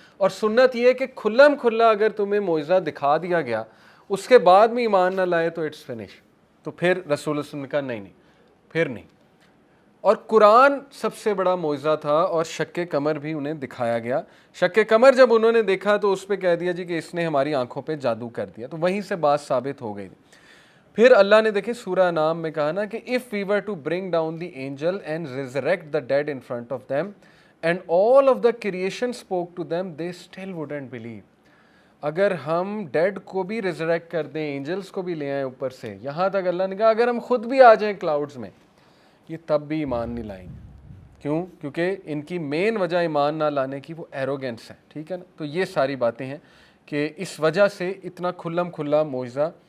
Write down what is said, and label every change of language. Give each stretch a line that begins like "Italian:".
Urdu: اور سنت یہ ہے کہ کھلم کھلا اگر تمہیں معجزہ دکھا دیا گیا اس کے بعد میں ایمان نہ لائے تو
English: It's finish.
Urdu: تو پھر رسول اللہ صلی اللہ علیہ وسلم نے کہا نہیں پھر نہیں. اور قرآن سب سے بڑا معجزہ تھا، اور شق قمر بھی انہیں دکھایا گیا. شق قمر جب انہوں نے دیکھا تو اس پہ کہہ دیا جی کہ اس نے ہماری آنکھوں پہ جادو کر دیا، تو وہیں سے بات ثابت ہو گئی. پھر اللہ نے دیکھیں سورہ انعام میں کہا نا کہ
English: if we were to bring down the angel and resurrect the dead in front of them and all of the creation spoke to them they still wouldn't believe.
Urdu: اگر ہم ڈیڈ کو بھی ریزریکٹ کر دیں، اینجلس کو بھی لے آئیں اوپر سے، یہاں تک اللہ نے کہا اگر ہم خود بھی آ جائیں کلاؤڈز میں، یہ تب بھی ایمان نہیں لائیں گے. کیوں؟ کیونکہ ان کی مین وجہ ایمان نہ لانے کی وہ ایروگینس ہے. ٹھیک ہے نا؟ تو یہ ساری باتیں ہیں کہ اس وجہ سے اتنا کھلم کھلا معجزہ.